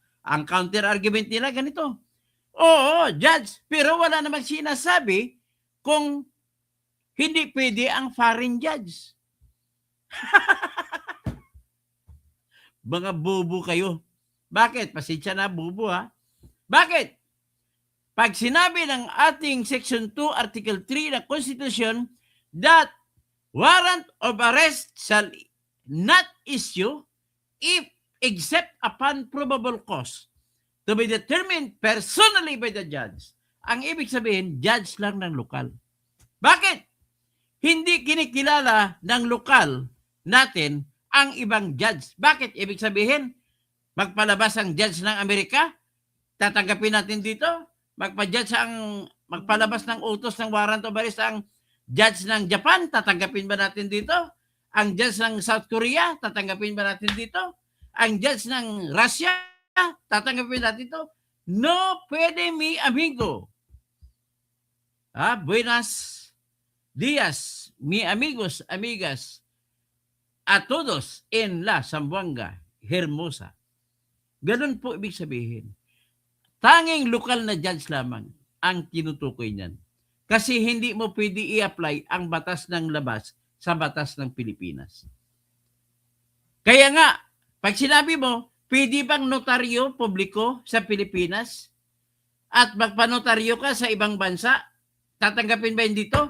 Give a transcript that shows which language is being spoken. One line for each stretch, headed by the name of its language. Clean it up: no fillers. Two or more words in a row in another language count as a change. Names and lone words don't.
Filipino: Ang counter-argument nila ganito. Oo, judge, pero wala namang sinasabi kung hindi pwede ang
English: foreign judge.
Filipino: Mga bobo kayo. Bakit? Pasensya na, bobo ha. Bakit? Pag sinabi ng ating Section 2, Article 3 ng Constitution
English: that warrant of arrest shall not issue if except upon probable cause to be determined personally by the judge.
Filipino: Ang ibig sabihin, judge lang ng lokal. Bakit? Hindi kinikilala ng lokal natin ang ibang judge. Bakit? Ibig sabihin, magpalabas ang judge ng Amerika, tatanggapin natin dito. Magpalabas ng utos ng
English: warrant of arrest
Filipino: ang judge ng Japan, tatanggapin ba natin dito? Ang judge ng South Korea, tatanggapin ba natin dito? Ang judge ng Russia, tatanggapin natin dito?
Chavacano: No pwede, mi amigo. Buenas días, mi amigos, amigas, a todos en la Zamboanga Hermosa.
Filipino: Ganun po ibig sabihin. Tanging lokal na judge lamang ang tinutukoy niyan. Kasi hindi mo pwede i-apply ang batas ng labas sa batas ng Pilipinas. Kaya nga, pag sinabi mo, pwede bang notaryo publiko sa Pilipinas at magpanotaryo ka sa ibang bansa, tatanggapin ba yun dito?